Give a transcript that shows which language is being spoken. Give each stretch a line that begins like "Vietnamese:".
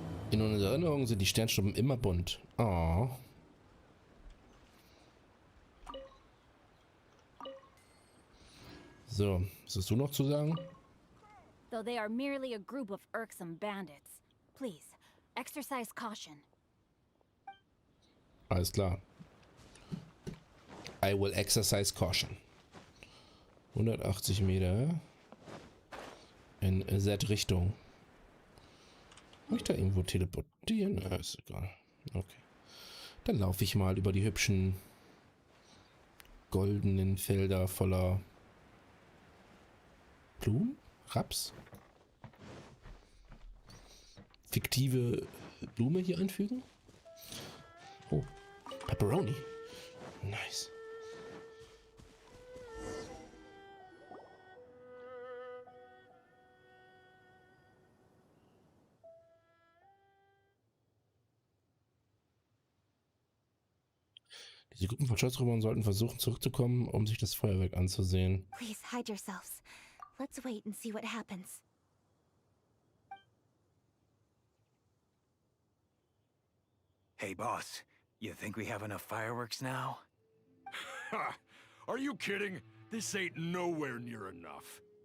German: In unserer Erinnerung sind die Sternschnuppen immer bunt. Oh. So, was hast du noch zu sagen?
English: Though they are merely a group of irksome bandits. Please, exercise caution.
German: Alles klar.
English: I will exercise caution.
German: 180 Meter in Z-Richtung. Kann ich da irgendwo teleportieren? Ist egal. Okay. Dann laufe ich mal über die hübschen goldenen Felder voller Blumen? Raps? Fiktive Blume hier einfügen? Oh, Pepperoni. Nice. Diese Gruppen von Schutzräubern sollten versuchen zurückzukommen, um sich das Feuerwerk anzusehen.
English: Please hide yourselves. Let's wait and see what happens. Hey, boss. You think we have enough fireworks now? Ha! Are you kidding? This ain't nowhere near enough.